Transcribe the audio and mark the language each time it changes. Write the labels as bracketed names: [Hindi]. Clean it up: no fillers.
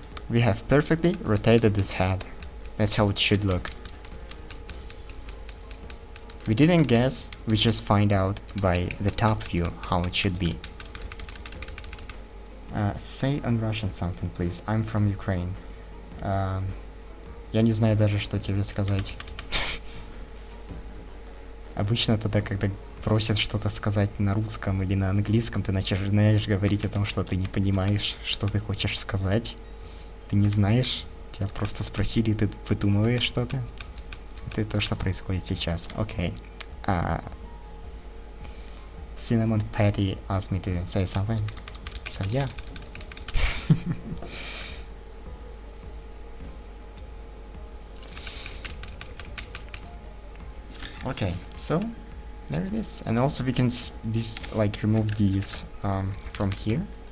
[English] We have perfectly rotated this head. That's how it should look. We didn't guess, we just find out by the top view how it should be. Say on Russian something, please. I'm from Ukraine. [Russian] Я не знаю даже, что тебе сказать. Обычно тогда, когда просят что-то сказать на русском или на английском, ты начинаешь говорить о том, что ты не понимаешь, что ты хочешь сказать. Ты не знаешь, тебя просто спросили, ты выдумываешь что-то. Это то, что происходит сейчас. Окей. [English] Cinnamon Patty asked me to say something. So yeah. Okay, so there it is. And also we can remove these from here.